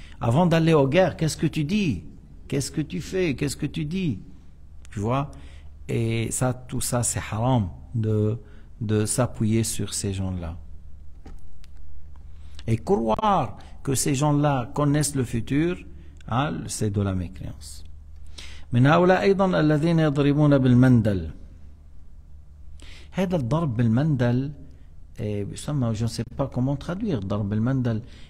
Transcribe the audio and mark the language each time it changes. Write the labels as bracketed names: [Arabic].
[French] Avant d'aller aux guerres, qu'est-ce que tu dis? Qu'est-ce que tu fais? Qu'est-ce que tu dis? Tu vois? Et ça, tout ça, c'est haram de s'appuyer sur ces gens-là. Et croire que ces gens-là connaissent le futur, c'est de la mécréance. [Arabic] من هؤلاء أيضا الذين يضربون بالمندل. هذا الضرب بالمندل يسمى, [French] je ne sais pas comment traduire [Arabic] ضرب بالمندل.